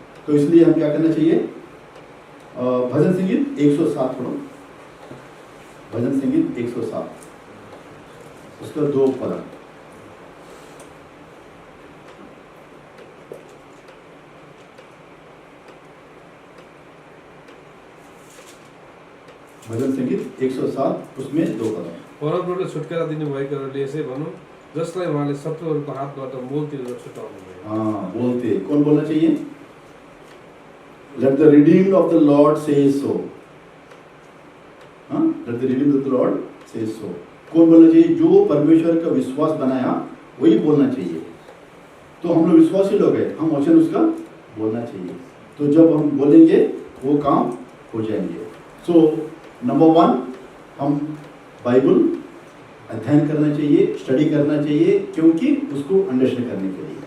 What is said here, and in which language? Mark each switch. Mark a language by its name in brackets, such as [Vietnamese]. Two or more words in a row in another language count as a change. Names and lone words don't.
[Hindi] तो इसलिए हम क्या करना चाहिए, भजन संगीत 107 पढ़ो, भजन संगीत 107, उसका 2 पद। भजन संगीत 107 उसमें 2 पद। [Nepali] परमप्रभुले छुटकारा दिनुभएकोले यसै भनौँ, जसलाई उहाँले शत्रुहरूको हातबाट मोलतिर छुटाउनु भयो। [Hindi] हाँ, बोलते कौन बोलना चाहिए? [English] Let the redeemed of the Lord say so. हाँ, let the redeemed of the Lord say so. [Hindi] कौन बोलना चाहिए? जो परमेश्वर का विश्वास बनाया वही बोलना चाहिए। तो हम लोग विश्वासी लोग हैं, हम वचन उसका बोलना चाहिए। तो जब हम बोलेंगे वो काम हो जाएंगे। सो नंबर 1, हम बाइबल अध्ययन करना चाहिए, स्टडी करना चाहिए, क्योंकि उसको अंडरस्टैंड करने के लिए।